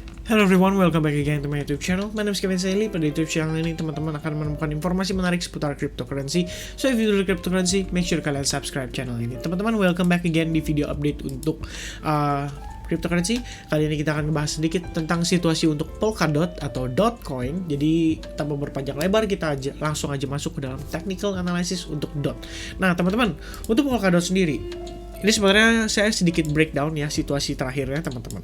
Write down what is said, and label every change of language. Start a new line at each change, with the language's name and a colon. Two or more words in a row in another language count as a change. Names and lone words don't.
English: Hello everyone, welcome back again to my YouTube channel. My name is Kevin Saili.
Indonesian: Pada
English: YouTube channel
Indonesian: ini teman-teman akan menemukan informasi menarik seputar cryptocurrency.
English: So if you do cryptocurrency, make sure
Indonesian: kalian subscribe channel ini. Teman-teman,
English: welcome back again
Indonesian: di video update untuk cryptocurrency. Kali ini kita akan membahas sedikit tentang situasi untuk Polkadot atau Dotcoin. Jadi tanpa berpanjang lebar, kita langsung aja masuk ke dalam
English: technical analysis
Indonesian: untuk Dot. Nah teman-teman, untuk Polkadot sendiri, ini sebenarnya saya sedikit breakdown ya situasi terakhirnya teman-teman.